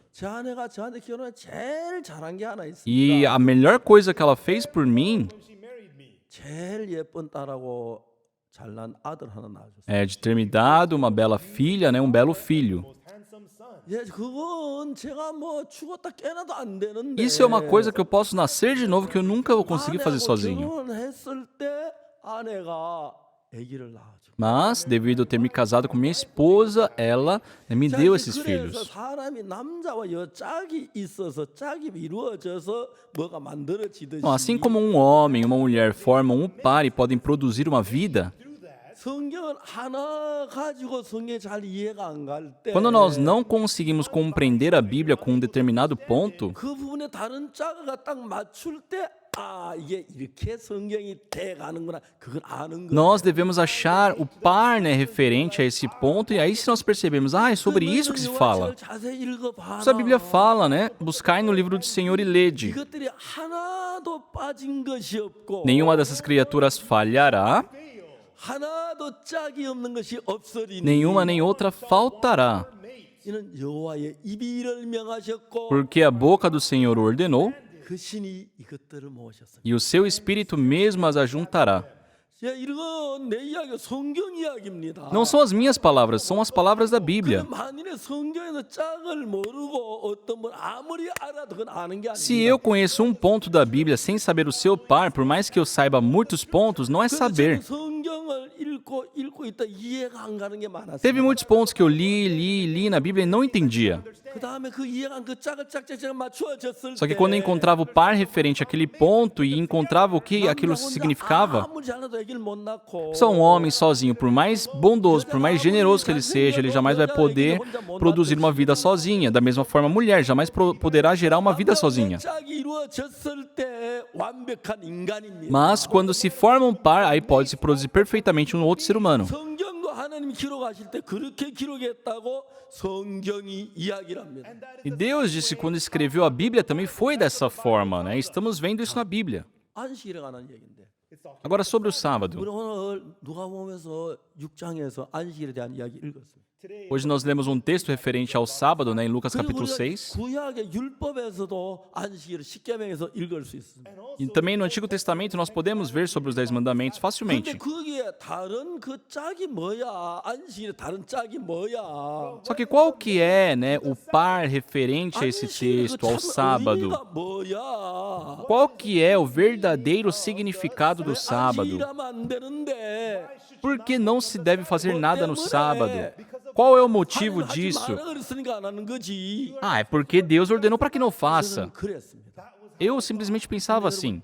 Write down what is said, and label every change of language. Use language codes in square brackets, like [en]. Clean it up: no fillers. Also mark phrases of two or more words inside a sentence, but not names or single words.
[ko] 제 아내가 저한테 결혼을 제일 잘한 게 하나 있습니다. [pt] E a melhor coisa que ela fez por mim [ko] 제일 예쁜 딸하고 잘난 아들 하나 낳아줬어요. [pt] é de ter me dado uma bela filha, né, um belo filho. [ko] 예, 그건 제가 뭐 죽었다 깨나도 안 되는데. [pt] Isso é uma coisa que eu posso nascer de novo que eu nunca vou conseguir fazer [ko] 아내하고 [pt] sozinho. [ko] 결혼했을 때 아내가 아기를 낳아줘. [pt] Mas, devido a eu ter me casado com minha esposa, ela me deu esses [ko] 그래서 [pt] filhos. [ko] 사람이 남자와 여짝이 있어서 짝이 이루어져서 뭐가 만들어지듯이 [pt] Então, assim como um homem e uma mulher formam um par e podem produzir uma vida, [ko] 성경을 하나 가지고 성경이 잘 이해가 안 갈 때 [pt] quando nós não conseguimos compreender a Bíblia com um determinado ponto, [ko] 그 부분에 다른 짝을 딱 맞출 때 아, 이게 이렇게 성경이 돼 가는구나. 그걸 아는 거예요. [pt] nós devemos achar o par, né, referente a esse ponto, e aí se nós percebemos, é sobre isso que se fala. [ko] 자세히 읽어봐라. [pt] Isso a Bíblia fala, né? Buscai no livro do Senhor e lede. [ko] 이것들이 하나도 빠진 것이 없고 [pt] Nenhuma dessas criaturas falhará, [ko] 하나도 짝이 없는 것이 없으리니 [pt] nenhuma nem outra faltará, [ko] 이는 여호와의 입이 명하셨고 [pt] porque a boca do Senhor ordenou, [ko] 그 신이 이것들을 모으셨습니다. [pt] e o seu Espírito mesmo as ajuntará. [ko] 이건 내 이야기 성경 이야기입니다. [pt] Não são as minhas palavras, são as palavras da Bíblia. [ko] 만일에 성경에서 짝을 모르고 어떤 분 아무리 알아도 그건 아는 게 [pt] Se [ko] 아닙니다. [pt] eu conheço um ponto da Bíblia sem saber o seu par, por mais que eu saiba muitos pontos, não é saber. [ko] 성경을 읽고 있다 이해가 안 가는 게 많았어요. [pt] Teve muitos pontos que eu li na Bíblia e não entendia. [ko] 그다음에 그 이해가 안 그 짝을 짝짝짝 맞추어졌을 [pt] Só que [ko] 때 [pt] quando eu encontrava o par referente àquele ponto e encontrava o que aquilo [ko] 남자 혼자 [pt] significava, [ko] 아무리 잘해도 애기를 못 낳고 [pt] só um homem sozinho, por mais bondoso, por mais generoso que ele seja, ele jamais vai poder produzir uma vida sozinha. Da mesma forma, a mulher jamais poderá gerar uma vida sozinha. [ko] 짝이 이루어졌을 때 완벽한 인간입니다. [pt] Mas quando se forma um par, aí pode se produzir perfeitamente um outro ser humano. [ko] 성경도 하나님이 기록하실 때 그렇게 기록했다고 성경이 이야기를 합니다. [pt] E Deus disse que quando escreveu a Bíblia também foi dessa forma, né? Estamos vendo isso na Bíblia. [ko] 안식일에 관한 얘기인데. [pt] Agora sobre o [ko] 우리 [pt] sábado. [ko] 오늘 누가복음에서 6장에서 안식일에 대한 이야기 읽었어요. [pt] Hoje nós lemos um texto referente ao sábado, né, em Lucas capítulo 6. [ko] 구약의 율법에서도 안식일을 십계명에서 읽을 수 있습니다. [pt] E também no Antigo Testamento nós podemos ver sobre os 10 mandamentos [ko] 근데 [pt] facilmente. [ko] 거기에 다른 그 짝이 뭐야? 안식일에 다른 짝이 뭐야? [pt] Só que qual que é, né, o par referente a esse texto, ao sábado? [ko] 의미가 뭐야? [pt] Qual que é o verdadeiro significado do sábado? [ko] 안식일하면 안 되는데 [pt] Por que não se deve fazer nada no sábado? Qual é o motivo [ko] 하지 [pt] disso? [ko] 마라 그랬으니까 안 하는 거지. [pt] Ah, é porque Deus ordenou para que não faça. [ko] 저는 그랬습니다. [pt] Eu simplesmente pensava assim.